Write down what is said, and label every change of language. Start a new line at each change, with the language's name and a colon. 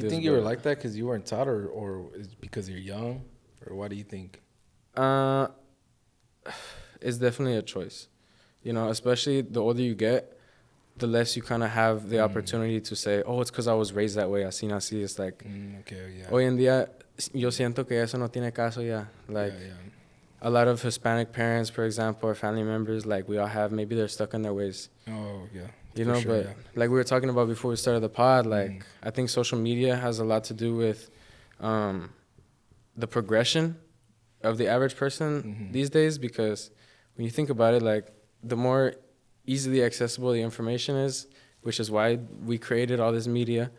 English: Do you think you were like that because you weren't taught, or is it because you're young? Or why do you think? It's definitely a choice. You know, especially the older you get, the less you kind of have the opportunity to say, oh, it's because I was raised that way,
Spanish: así nací.
English: It's like,
Spanish: hoy en día, yo siento que eso no tiene caso ya.
English: Like, a lot of Hispanic parents, for example, or family members, like we all have, maybe they're stuck in their ways. Oh, yeah. You know, but like we were talking about before we started the pod, like I think social media has a lot to do with the progression of the average person these days, because when you think about it, like the more easily accessible the information is, which is why we created all this media.